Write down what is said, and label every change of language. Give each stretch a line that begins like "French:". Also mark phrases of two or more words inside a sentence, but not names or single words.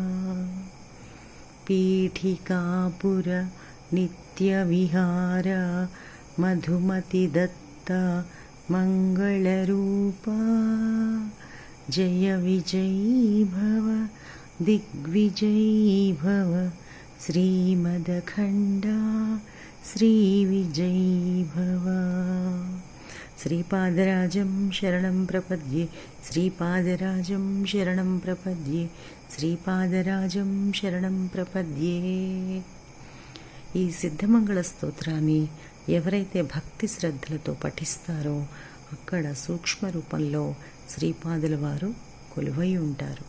Sanskrit: पीठिकापुर नित्यविहार मधुमतिदत्त मङ्गलरूपा, जय विजयी भव दिग्विजयी भव, श्रीमदखंड श्रीविजयी भव. శ్రీపాదరాజం శరణం ప్రపద్యే, శ్రీపాదరాజం శరణం ప్రపద్యే, శ్రీపాదరాజం శరణం ప్రపద్యే.
Telugu: ఈ సిద్ధమంగళ స్తోత్రాన్ని ఎవరైతే భక్తి శ్రద్ధలతో పఠిస్తారో అక్కడ సూక్ష్మ రూపంలో శ్రీపాదుల వారు కొలువై ఉంటారు.